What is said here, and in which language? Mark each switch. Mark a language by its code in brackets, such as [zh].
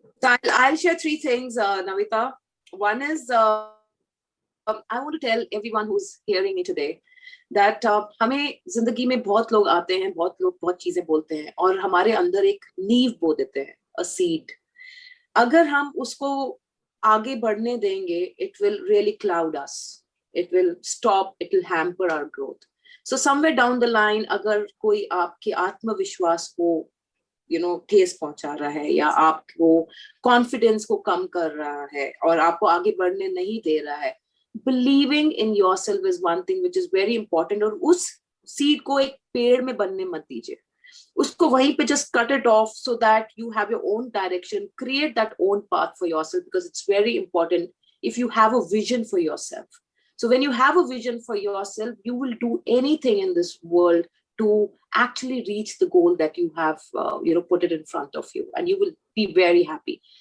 [en] So I'll share three things, Navita. One is I want to tell everyone who's hearing me today that [hi] हमें जिंदगी में बहुत लोग आते हैं, बहुत लोग बहुत चीजें बोलते हैं और हमारे अंदर एक नींव बो देते हैं, [en] a seed. [hi] अगर हम उसको आगे बढ़ने देंगे, [en] it will really cloud us. It will stop, it will hamper our growth. So somewhere down the line, [hi] अगर कोई आपके आत्मविश्वास को ठेस पहुंचा रहा है या आपको कॉन्फिडेंस को कम कर रहा है और आपको आगे बढ़ने नहीं दे रहा है, [en] believing in yourself is one thing which is very important. [hi] और उस सीड को एक पेड़ में बनने मत दीजिए, उसको वहीं पे [en] just cut it off so that you have your own direction, create that own path for yourself, because it's very important if you have a vision for yourself. So when you have a vision for yourself, you will do anything in this world to actually reach the goal that you have put it in front of you, and you will be very happy.